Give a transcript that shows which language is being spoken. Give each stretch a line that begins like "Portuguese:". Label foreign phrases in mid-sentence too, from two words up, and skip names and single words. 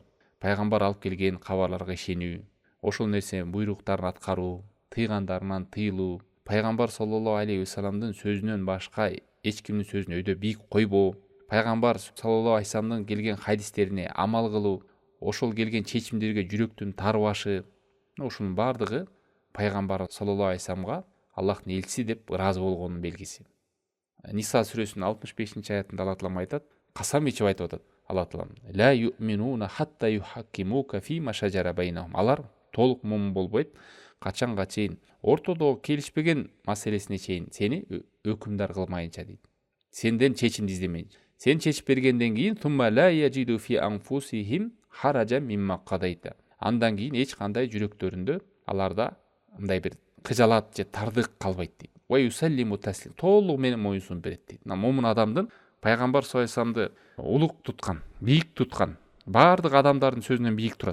Kyrgyz: Пайгамбар алып келген кабарларга ишенүү, ошол нерсе буйруктарын аткаруу, тыйгандарынан тыйылуу, пайгамбар
Arabic: صلى الله عليه وسلم
Kyrgyz: сөзүнөн башка эч кимдин сөзүн өйдө бийик койбоо, пайгамбар
Arabic: صلى الله عليه وسلم
Kyrgyz: келген хадистерине амал кылуу, ошол келген чечимдерге жүрөктүн тарбашы, ушунун баардыгы пайгамбар
Arabic: صلى الله عليه وسلم
Kyrgyz: Аллахтын элчиси деп ыраазы болгонун белгиси. Ниса сүрөсүнүн 65-аятында Алла Таала айтат, касам ичип айтып атат.
Arabic: الله تعالى: "لا يؤمنون حتى يحكموك فيما شجر بينهم."
Kyrgyz: Алар толук мумин болбойт, качанга чейин ортодогу келишпеген маселесине чейин сени өкүмдар кылмайынча дейт. Сенден чечимди издемейинче. Сен чечип бергенден кийин
Arabic: ثم لا يجدوا في أنفسهم حرجا مما قضيت.
Kyrgyz: Андан кийин эч кандай жүрөктөрүндө аларда мындай бир кыжалат же тардык калбайт дейт.
Arabic: ويسلموا تسليما.
Kyrgyz: Толугу менен моюнсунуп берет дейт. Момун адамдын пайгамбар
Arabic: صلى الله عليه وسلم
Kyrgyz: улук туткан, бийик туткан, баардык адамдардын сөзүнөн бийик турат.